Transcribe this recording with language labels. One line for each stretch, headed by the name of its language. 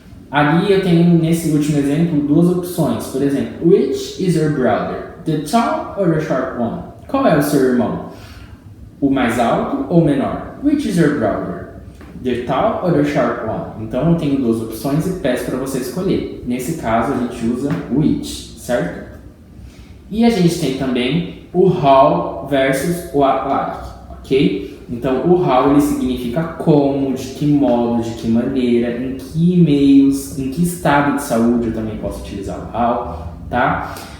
Portuguese: Ali eu tenho, nesse último exemplo, duas opções. Por exemplo,
English: which is your brother? The tall or the short one?
Portuguese: Qual é o seu irmão? O mais alto ou o menor?
English: Which is your brother? The tall or the short one?
Portuguese: Então eu tenho duas opções e peço para você escolher. Nesse caso a gente usa which, certo? E a gente tem também o how versus o what like, ok? Então o how ele significa como, de que modo, de que maneira, em que meios, em que estado de saúde eu também posso utilizar o how, tá?